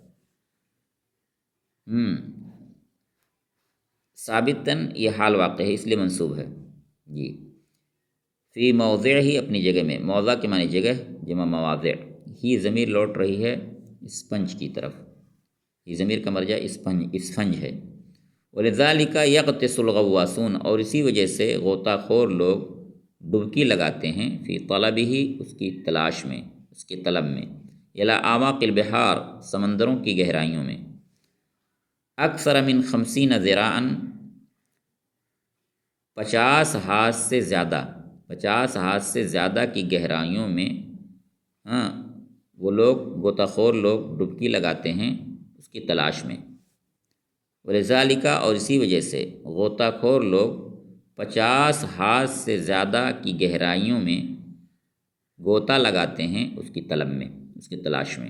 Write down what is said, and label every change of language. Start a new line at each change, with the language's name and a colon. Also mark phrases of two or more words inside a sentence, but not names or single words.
Urdu: ثابتاً یہ حال واقع ہے اس لیے منصوب ہے جی،
Arabic: فی موضع ہی
Urdu: اپنی جگہ میں، موضع کے معنی جگہ، جمع مواضع، ہی ضمیر لوٹ رہی ہے اسفنج کی طرف، یہ ضمیر کا مرجع اسفنج ہے،
Arabic: ولذالک یغطس الغواصون،
Urdu: اور اسی وجہ سے غوطہ خور لوگ ڈبکی لگاتے ہیں،
Arabic: فی طلبہ
Urdu: اس کی تلاش میں، اس کے طلب میں،
Arabic: الی اعماق البحار
Urdu: سمندروں کی گہرائیوں میں،
Arabic: اکثر من 50 ذراعا
Urdu: 50 ہاتھ سے زیادہ کی گہرائیوں میں، ہاں، وہ لوگ غوطہ خور لوگ ڈبکی لگاتے ہیں اس کی تلاش میں، ولذالک، اور اسی وجہ سے غوطہ خور لوگ 50 ہاتھ سے زیادہ کی گہرائیوں میں غوطہ لگاتے ہیں اس کی طلب میں، اس کی تلاش میں۔